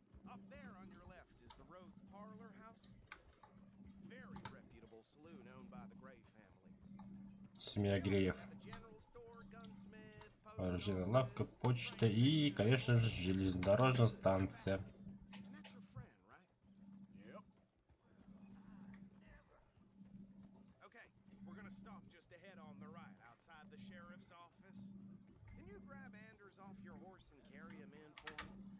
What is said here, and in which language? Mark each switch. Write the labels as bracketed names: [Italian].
[English] Up there on your left is the Rhodes Parlor House. Very reputable saloon owned by the Gray family. [Russian] Семья Греев. [English] Have a general store, gunsmith, post [Russian] Оружейная [English] office. [Russian] лавка, почта и, конечно же, железнодорожная станция. [English] And that's your friend, right? Yep. Okay, we're gonna stop just ahead on the right, outside the sheriff's office. Can you grab Anders off your horse and carry him in for me?